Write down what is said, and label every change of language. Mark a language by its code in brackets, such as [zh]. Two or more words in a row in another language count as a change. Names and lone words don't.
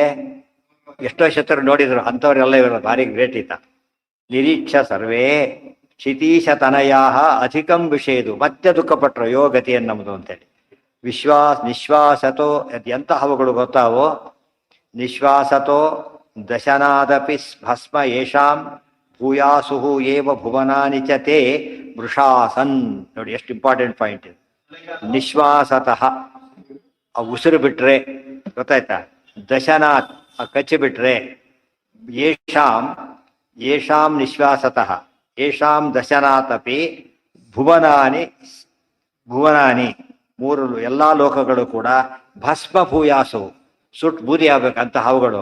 [kn] ಎಷ್ಟೋ ಶತ್ರು ನೋಡಿದ್ರು, ಅಂಥವ್ರೆಲ್ಲ ಇವರು ಭಾರಿ ಗ್ರೇಟ್ ಈತ. [sa] ನಿರೀಕ್ಷ ಸರ್ವೇ ಕ್ಷಿತೀಶತನಯಾ ಅಧಿಕಂ ವಿಷಯದು. [kn] ಮತ್ತೆ ದುಃಖಪಟ್ರು, ಯೋಗತಿಯನ್ನು ನಮ್ಮದು ಅಂತೇಳಿ. ನಿಶ್ವಾಸತೋ, ಎಂಥ ಹಾವುಗಳು ಗೊತ್ತಾವೋ? [sa] ನಿಶ್ವಾಸತೋ ದಶನಾದಪಿ ಭಸ್ಮ ಯೇಷಾಂ ಭೂಯಾಸುಹು ಏವ ಭುವನಾನಿ ಚ ತೇ ವೃಷಾಸನ್. [kn] ನೋಡಿ ಎಷ್ಟು [en] important point [kn] ಇದು. ನಿಶ್ವಾಸತಃ, ಆ ಉಸಿರು ಬಿಟ್ರೆ ಗೊತ್ತಾಯ್ತಾ? ದಶನಾಥ್, ಆ ಕಚ್ಚಿ ಬಿಟ್ರೆ, [sa] ಯೇಷಾಂ, ಯೇಷಾಂ ನಿಶ್ವಾಸತಃ, ಯೇಷಾಂ ದಶನಾಥಪಿ ಭುವನಾನಿ, ಭುವನಾನಿ [kn] ಮೂರು ಎಲ್ಲ ಲೋಕಗಳು ಕೂಡ [sa] ಭಸ್ಮ ಭೂಯಾಸು, [kn] ಸುಟ್ಟು ಬೂದಿ ಆಗ್ಬೇಕಂತ ಹಾವುಗಳು.